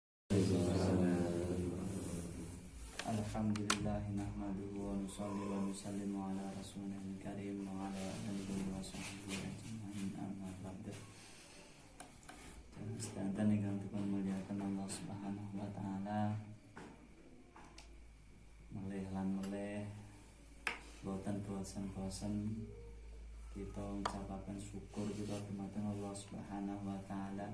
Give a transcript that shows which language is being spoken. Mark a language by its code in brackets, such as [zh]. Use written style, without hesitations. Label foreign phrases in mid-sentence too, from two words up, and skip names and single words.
[ar] الحمد لله نحمده ونصلي ونسلم على الرسول الكريم وعلى آله وصحبه أجمعين أما بعد. [jv] Sedanten ingkang dipun mulyakaken Allah [ar] سبحانه وتعالى. [jv] Melih lan melih boten bosen-bosen kita ngucapaken syukur kita dumateng Allah [ar] سبحانه وتعالى.